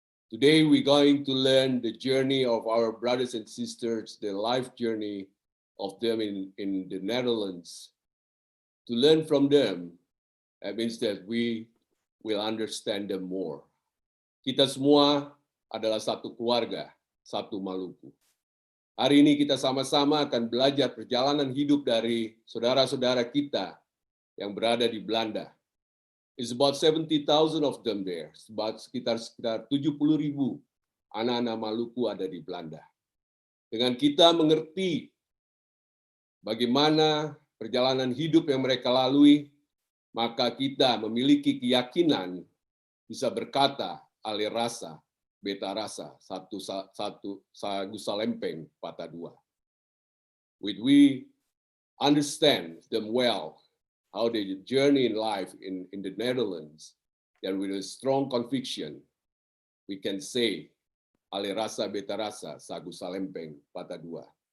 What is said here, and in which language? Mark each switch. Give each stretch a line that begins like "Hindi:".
English: Today we're going to learn the journey of our brothers and sisters, the life journey of them in the Netherlands. To learn from them, that means that we will understand them more.
Indonesian: Kita semua adalah satu keluarga, satu Maluku. Hari ini kita sama-sama akan belajar perjalanan hidup dari saudara-saudara kita yang berada di Belanda.
English: It's about 70,000 of them there.
Indonesian: Sekitar 70.000 anak-anak Maluku ada di Belanda. Dengan kita mengerti bagaimana perjalanan hidup yang mereka lalui, maka kita memiliki keyakinan bisa berkata alih rasa, beta rasa, satu sagusa lempeng patah dua.
English: When we understand them well, how they journey in life in the Netherlands, and with a strong conviction, we can say,
Ambonese Malay: alih rasa, beta rasa, sagusa lempeng patah dua.